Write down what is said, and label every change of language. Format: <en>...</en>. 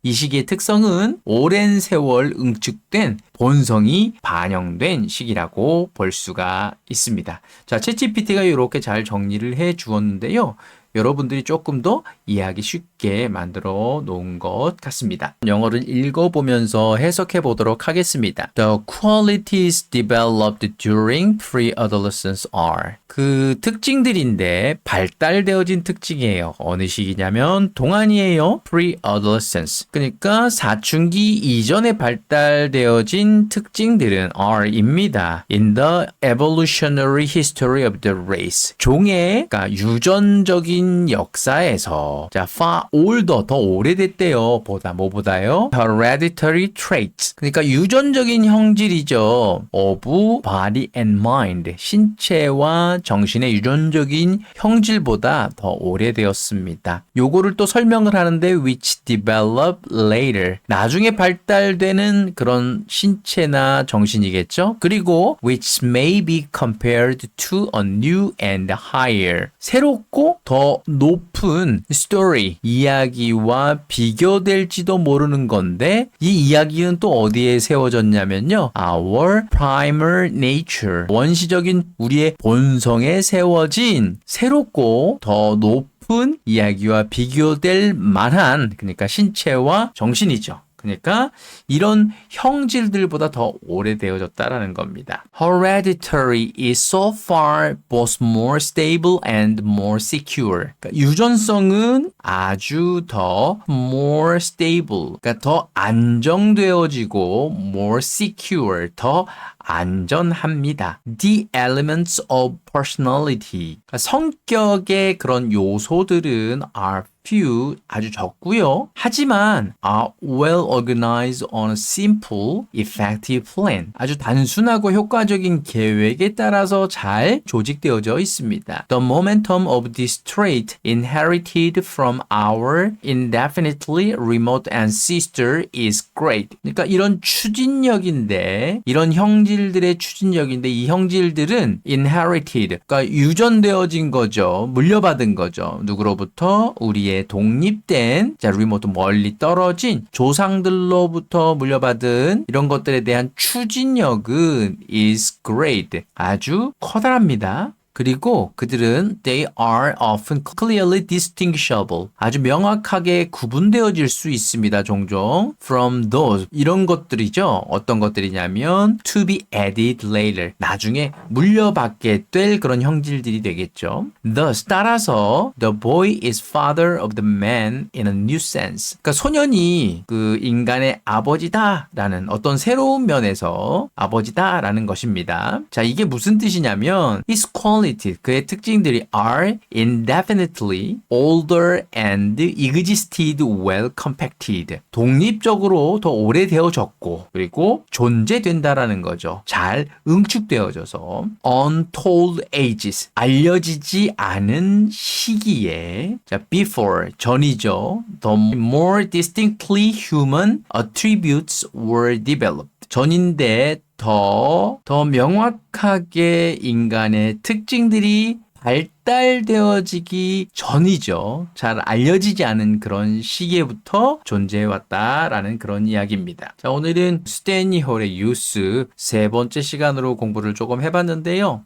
<ko>이 시기의 특성은 오랜 세월 응축된 본성이 반영된 시기라고 볼 수가 있습니다. 자, 챗GPT가 이렇게 잘 정리를 해 주었는데요. 여러분들이 조금 더 이해하기 쉽게 만들어 놓은 것 같습니다. 영어를 읽어보면서 해석해 보도록 하겠습니다.</ko> <en>The qualities developed during pre-adolescence are</en> <ko>그 특징들인데 발달되어진 특징이에요. 어느 시기냐면 동안이에요.</ko> <en>pre-adolescence.</en> <ko>그러니까 사춘기 이전에 발달되어진 특징들은 are입니다.</ko> <en>In the evolutionary history of the race.</en> <ko>종의 그러니까 유전적인 역사에서 자,</ko> <en>far older</en> <ko>더 오래됐대요. 뭐보다요?</ko> <en>hereditary traits.</en> <ko>그러니까 유전적인 형질이죠.</ko> <en>of body and mind.</en> <ko>신체와 정신의 유전적인 형질보다 더 오래되었습니다. 요거를 또 설명을 하는데</ko> <en>which develop later.</en> <ko>나중에 발달되는 그런 신체나 정신이겠죠. 그리고</ko> <en>which may be compared to a new and higher.</en> <ko>새롭고 더 높은 story, 이야기와 비교될지도 모르는 건데 이 이야기는 또 어디에 세워졌냐면요.</ko> <en>Our primal nature,</en> <ko>원시적인 우리의 본성에 세워진 새롭고 더 높은 이야기와 비교될 만한 그러니까 신체와 정신이죠. 그러니까 이런 형질들보다 더 오래되어졌다라는 겁니다.</ko> <en>Hereditary is so far both more stable and more secure.</en> <ko>그러니까 유전성은 아주 더</ko> <en>more stable,</en> <ko>그러니까 더 안정되어지고</ko> <en>more secure,</en> <ko>더 안전합니다.</ko> <en>The elements of personality.</en> <ko>그러니까 성격의 그런 요소들은</ko> <en>are few,</en> <ko>아주 적고요. 하지만</ko> <en>are well organized on a simple, effective plan.</en> <ko>아주 단순하고 효과적인 계획에 따라서 잘 조직되어져 있습니다.</ko> <en>The momentum of this trait inherited from our indefinitely remote ancestor is great.</en> <ko>그러니까 이런 추진력인데, 이런 형질들의 추진력인데 이 형질들은 inherited, 그러니까 유전되어진 거죠. 물려받은 거죠. 누구로부터? 우리의 독립된 리모트 멀리 떨어진 조상들로부터 물려받은 이런 것들에 대한 추진력은</ko> <en>is great.</en> <ko>아주 커다랍니다. 그리고 그들은</ko> <en>they are often clearly distinguishable.</en> <ko>아주 명확하게 구분되어질 수 있습니다. 종종</ko> <en>from those</en> <ko>이런 것들이죠. 어떤 것들이냐면</ko> <en>to be added later.</en> <ko>나중에 물려받게 될 그런 형질들이 되겠죠.</ko> <en>Thus</en> <ko>따라서</ko> <en>the boy is father of the man in a new sense.</en> <ko>그러니까 소년이 그 인간의 아버지다라는 어떤 새로운 면에서 아버지다라는 것입니다. 자, 이게 무슨 뜻이냐면</ko> <en>his quality</en> <ko>그의 특징들이</ko> <en>are indefinitely older and existed well compacted.</en> <ko>독립적으로 더 오래되어졌고 그리고 존재된다라는 거죠. 잘 응축되어져서</ko> <en>untold ages</en> <ko>알려지지 않은 시기에 자 before 전이죠.</ko> <en>The more distinctly human attributes were developed.</en> <ko>전인데 더 명확하게 인간의 특징들이 발달되어지기 전이죠. 잘 알려지지 않은 그런 시기에부터 존재해왔다라는 그런 이야기입니다. 자, 오늘은 스탠리 홀의 유스 세 번째 시간으로 공부를 조금 해봤는데요.</ko>